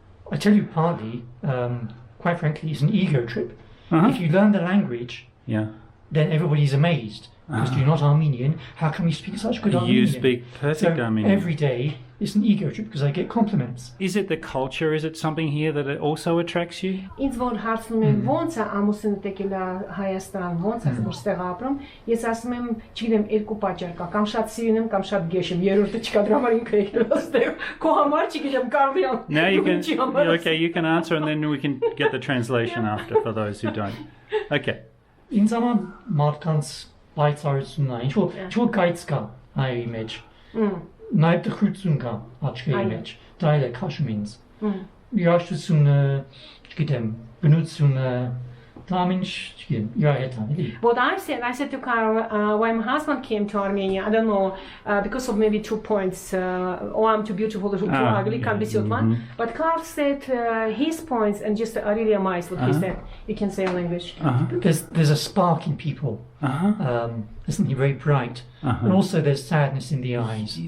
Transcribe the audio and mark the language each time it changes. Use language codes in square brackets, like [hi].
[en] I tell you partly, quite frankly, it's an ego trip. If you learn the language, then everybody's amazed. Because you're not Armenian, how can we speak such good Armenian? You speak perfect Armenian. Every day it's an ego trip because I get compliments. Is it the culture? Is it something here that it also attracts you? [hy] Ինձ որ հարցնում են ոնց է ամուսինդ եկել Հայաստան, ոնց է որ ստեղ ապրում, ես ասում եմ, չգիտեմ, 2 պատճառ կա, կամ շատ սիրուն եմ, կամ շատ գեշ եմ, երրորդը չկա, դրա համար ինքը եկել այստեղ, քո համար չգիտեմ, կարելի է։ [en] Now you can answer and then we can get the translation after for those who don't. Okay. [hy] Ինձ համար մարդկանց պայծառությունն է, ինչ-որ գայծ կա այի մեջ, նաև տխրություն կա աչքերի մեջ, դա էլ է քաշում ինձ, երաժշտությունը, չգիտեմ, բնությունը, դա ամեն ինչ, չգիտեմ, իր հետ է։ [en] What I said to Carl, when my husband came to Armenia, I don't know, because of maybe 2 points, or I'm too beautiful or too ugly, can't be suit one. But Carl said his points, and just I really amazed what he said. You can say in English. There's a spark in people. There's something very bright, and also there's sadness in the eyes.